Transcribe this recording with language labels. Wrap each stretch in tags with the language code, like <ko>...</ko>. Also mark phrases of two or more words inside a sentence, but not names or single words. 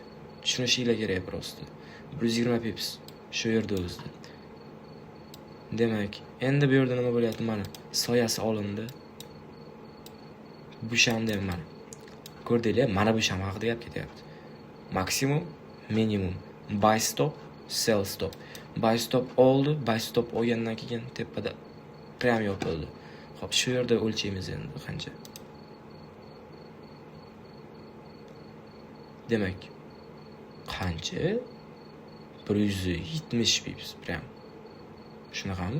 <uz>Tushunishinglar kerak prosta. 120 pips shu yerda o'zida. Demak, endi bu yerda nima bo'lyapti? Mana soyasi olindi. Bu shamda ham mana. Ko'rdinglar, mana bu sham haqida gap ketyapti. Maksimum,</uz> <en>minimum, buy stop, sell stop. Buy stop</en> <uz>oldi,</uz> <en>buy stop</en> <uz>olgandan keyin tepada prям yopildi. Xo'p, shu yerda o'lchaymiz endi qancha. Demak, qancha? 170 pips prям. Shunaqami?</uz>